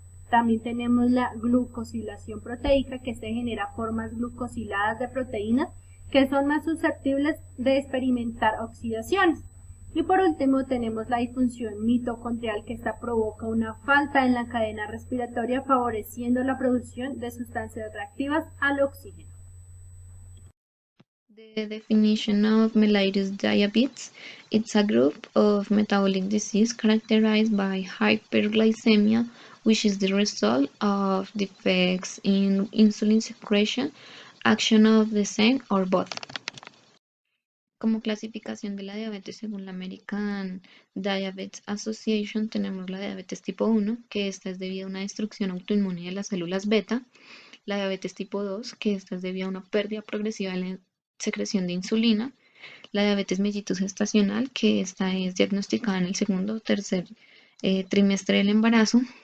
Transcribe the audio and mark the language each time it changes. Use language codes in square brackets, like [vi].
[es] También tenemos la glucosilación proteica, que se genera formas glucosiladas de proteínas que son más susceptibles de experimentar oxidaciones. Y por último tenemos la disfunción mitocondrial, que esta provoca una falta en la cadena respiratoria, favoreciendo la producción de sustancias reactivas al oxígeno. [en] The definition of mellitus diabetes: it's a group of metabolic disease characterized by hyperglycemia, which is the result of defects in insulin secretion, action of the same or both. [es] Como clasificación de la diabetes según la American Diabetes Association, tenemos la diabetes tipo 1, que esta es debido a una destrucción autoinmune de las células beta; la diabetes tipo 2, que esta es debido a una pérdida progresiva de la secreción de insulina; la diabetes mellitus gestacional, que esta es diagnosticada en el segundo o tercer trimestre del embarazo;